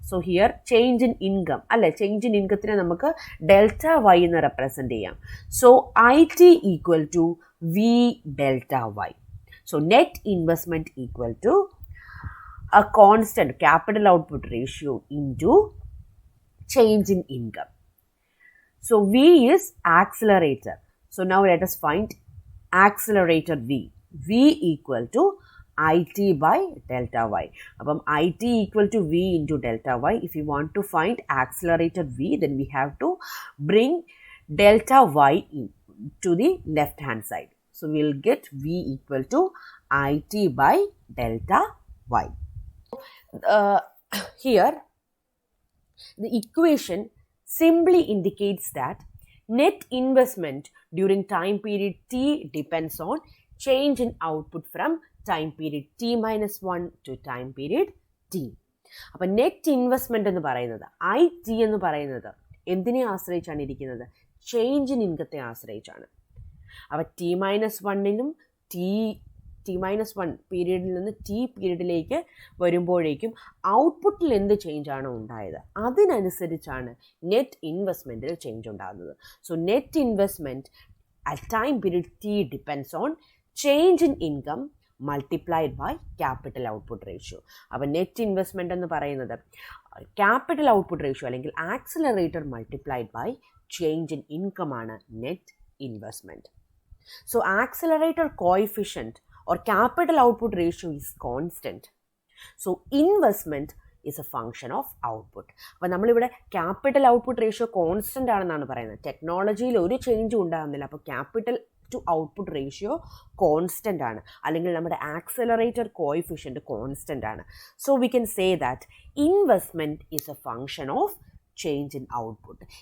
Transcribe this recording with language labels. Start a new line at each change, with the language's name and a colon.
Malayalam: So here change in income അല്ലെ, change in ഇൻകത്തിനെ നമുക്ക് delta Y എന്ന് റെപ്രസെൻറ്റ് ചെയ്യാം.
English: So I T equal to V delta Y. So net investment equal to a constant capital output ratio into change in income. So V is accelerator. So now let us find accelerator V. V equal to IT by delta Y. Apam IT equal to V into delta Y. If you want to find accelerator V, then we have to bring delta Y to the left hand side. So we will get V equal to IT by delta Y. Here the equation simply indicates that net investment during time period T depends on change in output from time period T minus 1 to time period T.
Malayalam: അപ്പോൾ net investment എന്ന് പറയുന്നത് I T എന്ന് പറയുന്നത് എന്തിനെ ആശ്രയിച്ചാണ് ഇരിക്കുന്നത്? Change in ഇൻകത്തെ ആശ്രയിച്ചാണ്. അപ്പോൾ T minus വണ്ണിനും T minus one പീരീഡിൽ നിന്ന് ടി പീരീഡിലേക്ക് വരുമ്പോഴേക്കും ഔട്ട്പുട്ടിൽ എന്ത് ചേഞ്ചാണോ ഉണ്ടായത് അതിനനുസരിച്ചാണ് നെറ്റ് ഇൻവെസ്റ്റ്മെൻറ്റിൽ ചേഞ്ച് ഉണ്ടാകുന്നത്.
English: So net investment at time period T depends on change in income multiplied by capital output ratio.
Malayalam: അപ്പോൾ നെറ്റ് ഇൻവെസ്റ്റ്മെൻറ്റ് എന്ന് പറയുന്നത് ക്യാപിറ്റൽ ഔട്ട്പുട്ട് റേഷ്യോ അല്ലെങ്കിൽ accelerator multiplied by change in income ആണ് net investment.
English: So accelerator coefficient or capital output ratio is constant. So investment is a function of output.
Malayalam: അപ്പോൾ നമ്മളിവിടെ capital output ratio constant ആണെന്നാണ് പറയുന്നത്. ടെക്നോളജിയിൽ ഒരു ചേഞ്ചും ഉണ്ടാകുന്നില്ല. അപ്പോൾ capital to output ratio constant ആണ്, അല്ലെങ്കിൽ നമ്മുടെ ആക്സിലറേറ്റർ കോഎഫിഷ്യൻറ്റ് കോൺസ്റ്റൻ്റ് ആണ്.
English: So we can say that investment is a function of change in output.